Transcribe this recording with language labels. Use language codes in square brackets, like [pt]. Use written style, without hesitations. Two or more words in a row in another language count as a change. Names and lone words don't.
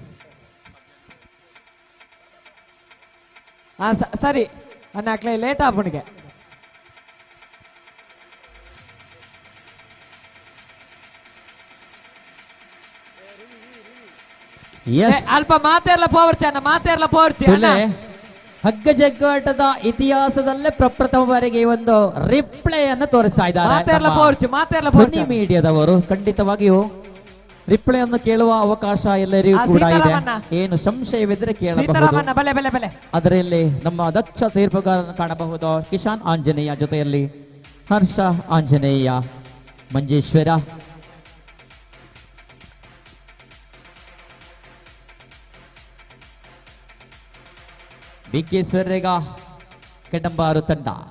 [tcy] ಸರಿ ಅಣ್ಣ ಅಕ್ಲೆ ಲೇಟ್ ಆಪಣಿಗೆ ಅಲ್ಪ ಮಾತೆರ್ಲ ಪೋರ್ಚಿ [kn] ಹಗ್ಗ ಜಗ್ಗಾಟದ ಇತಿಹಾಸದಲ್ಲೇ ಪ್ರಪ್ರಥಮ ಬಾರಿಗೆ ಒಂದು ರಿಪ್ಲೇ ಅನ್ನು ತೋರಿಸ್ತಾ ಇದ್ದಾರೆ ಮೀಡಿಯಾದವರು. ಖಂಡಿತವಾಗಿಯೂ ರಿಪ್ಲೇ ಅನ್ನು ಕೇಳುವ ಅವಕಾಶ ಎಲ್ಲರಿಗೂ ಕೂಡ ಇದೆ. ಏನು ಸಂಶಯವಿದ್ರೆ ಕೇಳಬಹುದು. ಅದರಲ್ಲಿ ನಮ್ಮ ದಕ್ಷ ತೀರ್ಪುಗಾರನ್ನು ಕಾಣಬಹುದು. ಕಿಶಾನ್ ಆಂಜನೇಯ ಜೊತೆಯಲ್ಲಿ ಹರ್ಷ ಆಂಜನೇಯ, ಮಂಜೇಶ್ವರ, BK ಸ್ವರ್ರೇಗ ಕೆಡಂಬಾರು ತಂಡ.